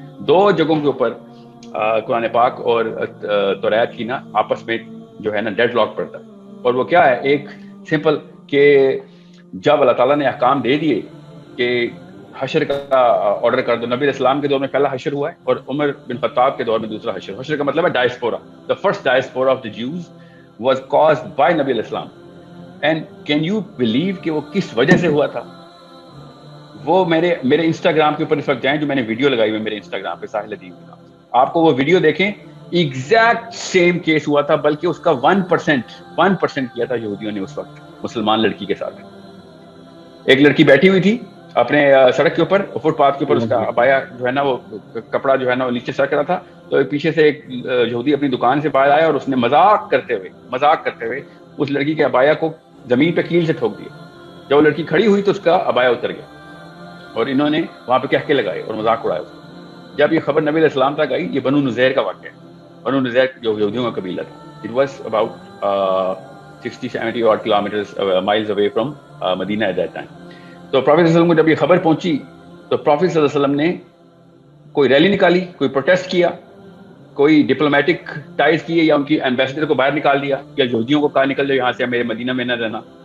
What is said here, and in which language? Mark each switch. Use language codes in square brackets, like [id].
[ur] 2 جگہوں کے اوپر قرآن پاک اور توریت کی نا آپس میں جو ہے نا ڈیڈ لاک پڑتا ہے. اور وہ کیا ہے؟ ایک سمپل کہ جب اللہ تعالیٰ نے احکام دے دیے کہ حشر کا آرڈر کر دو. نبی اسلام کے دور میں پہلا حشر ہوا ہے اور عمر بن خطاب کے دور میں دوسرا حشر. حشر کا مطلب ہے diaspora. [en] The first diaspora of the Jews was caused by نبی اسلام. And can you believe [ur] کہ وہ کس وجہ سے ہوا تھا؟ وہ میرے انسٹاگرام کے اوپر اس وقت جائیں، جو میں نے ویڈیو لگائی ہوئی میرے انسٹاگرام پہ ساحل ادیب کے نام سے، آپ کو وہ ویڈیو دیکھیں. ایگزیکٹ سیم کیس ہوا تھا، بلکہ اس کا 1% کیا تھا یہودیوں نے اس وقت مسلمان لڑکی کے ساتھ. ایک لڑکی بیٹھی ہوئی تھی اپنے سڑک کے اوپر، فٹ پاتھ کے اوپر، اس کا ابایا جو ہے نا وہ کپڑا جو ہے نا وہ نیچے سرک رہا تھا. تو پیچھے سے ایک یہودی اپنی دکان سے باہر آیا اور اس نے مذاق کرتے ہوئے اس لڑکی کے ابایا کو زمین پہ کیل سے ٹھوک دیا. جب وہ لڑکی کھڑی ہوئی تو اس کا ابایا اتر گیا اور انہوں نے وہاں پہ کہکے لگائے اور مذاق اڑایا اس کو. جب یہ خبر نبی علیہ السلام تک آئی، یہ بنو نذیر کا واقعہ ہے. بنو نذیر جو یہودیوں کا قبیلہ تھا. [en] It was about 60-70 odd kilometers miles away from Medina at that time. [ur] تو پروفیٹ صلی اللہ علیہ وسلم کو جب یہ خبر پہنچی تو پروفیٹ صلی اللہ علیہ وسلم نے کوئی ریلی نکالی، کوئی پروٹیسٹ کیا، کوئی ڈپلومیٹک ٹائز کیے، یا ان کی ایمبیسڈر کو باہر نکال دیا، یا یہودیوں کو کہا نکل جاؤ یہاں سے، میرے مدینہ میں نہ رہنا.